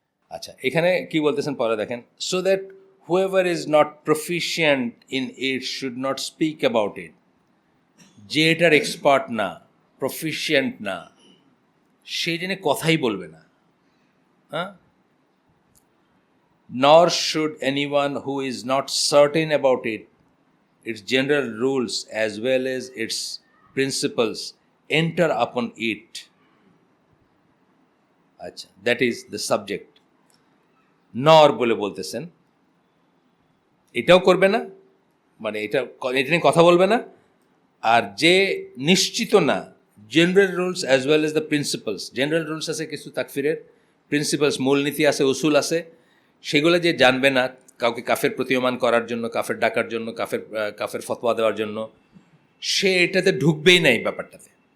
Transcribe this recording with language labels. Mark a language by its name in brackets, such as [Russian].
[Bangla] আচ্ছা, এখানে কি বলতেছেন পরে দেখেন। [English] So that whoever is not proficient in it should not speak about it. [Bangla] যে এটার এক্সপার্ট না, প্রফিশিয়েন্ট না, সেই জন্য কথাই বলবে না। [English] Nor should anyone who is not certain about it, its general rules as well as its principles, enter upon it. আচ্ছা, that is the subject. [Bangla] Nor বলে বলতেছেন, এটাও করবে না, মানে এটা নিয়ে কথা বলবে না। আর যে নিশ্চিত না, [English] General rules as well as the principles. [Bangla] General rules আছে কিছু তাকফিরের, প্রিন্সিপালস মূলনীতি আছে, উসুল আছে, সেগুলো যে জানবে না কাউকে কাফের প্রতীয়মান করার জন্য, কাফের ডাকার জন্য, কাফের ফতোয়া দেওয়ার জন্য, সে এটাতে ঢুকবেই না, এই ব্যাপারটাতে।